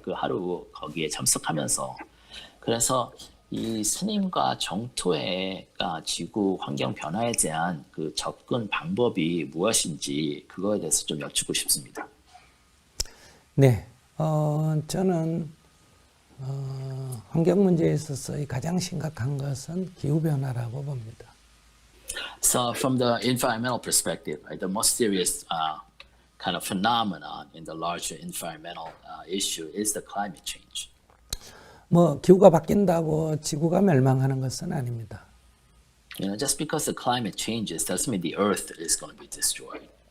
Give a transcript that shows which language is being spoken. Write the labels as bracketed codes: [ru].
[ko] 그 하루 거기에 참석하면서. 그래서 이 스님과 정토회가 지구 환경 변화에 대한 그 접근 방법이 무엇인지 그거에 대해서 좀 여쭙고 싶습니다. 네, 저는 환경 문제에 있어서 가장 심각한 것은 기후 변화라고 봅니다. [en] So from the environmental perspective, right, the most serious kind of phenomenon in the larger environmental issue is the climate change. [ko] 뭐 기후가 바뀐다고 지구가 멸망하는 것은 아닙니다. [en] You know, just because the climate changes doesn't mean the Earth is going to be destroyed.